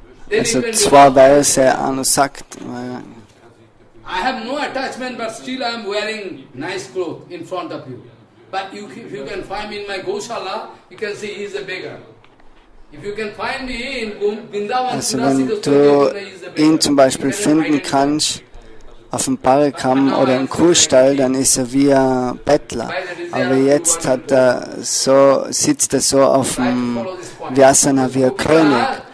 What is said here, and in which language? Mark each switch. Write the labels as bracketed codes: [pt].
[de] Also zwei Verse anusagt. [en] I have no attachment, but still I am wearing nice clothes in front of you. But if you can find me in my Goshala, you can see he is a beggar. If you can find me in Vrindavan, [de] also wenn du ihn zum Beispiel finden kannst, auf dem Parikam oder im Kuhstall, dann ist er wie ein Bettler. Aber jetzt sitzt er so auf dem Vyasana wie ein König.